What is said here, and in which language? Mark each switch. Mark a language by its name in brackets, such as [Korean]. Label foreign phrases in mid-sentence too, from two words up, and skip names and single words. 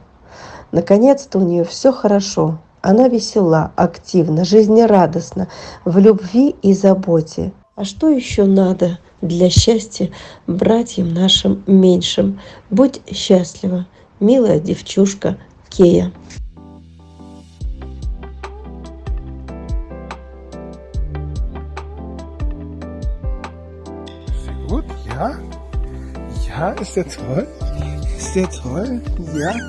[Russian] Наконец-то у нее все хорошо. Она весела, активна, жизнерадостна, в любви и заботе. А что еще надо для счастья братьям нашим меньшим? Будь счастлива, милая девчушка Кея. [German] Sehr gut, ja. Ja, ist der toll? Ist der toll? Ja.